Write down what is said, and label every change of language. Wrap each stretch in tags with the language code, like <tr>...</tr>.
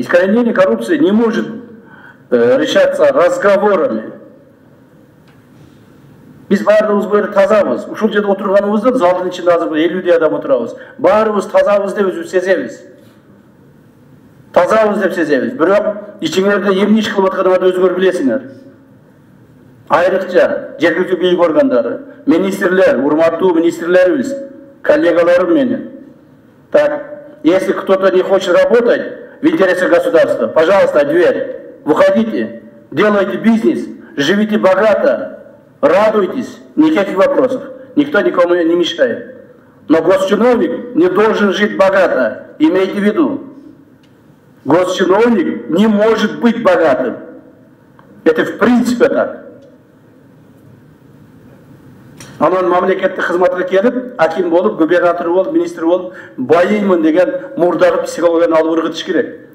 <ru>Искоренение коррупции не может решаться разговорами.</ru> <ky>Биз баарыбыз бу жерде тазабыз. Ушул жерде отурганыбызда залдын ичинде азыр 50 адам отурабыз. Баарыбыз тазабыз деп өзүбүз сезебиз. Тазабыз деп сезебиз. Бирок ичиңерде эмне иш кылып атканыңарды өзүңөр билесиңер. Айрыкча жергиликтүү бийлик органдары, министрлер, урматтуу министрлерибиз, коллегаларым менен.</ky> <ru>Так, если кто-то не хочет работать в интересах государства, пожалуйста, дверь. Выходите, делайте бизнес, живите богато, радуйтесь, никаких вопросов. Никто никому не мешает. Но госчиновник не должен жить богато, имейте в виду. Госчиновник не может быть богатым. Это в принципе так.</ru> <ky>Анан мамлекеттик кызматка келип, аким болуп, губернатор болуп, министр болуп, байыймын деген мурдагы психологияны алып ыргытыш керек.</ky>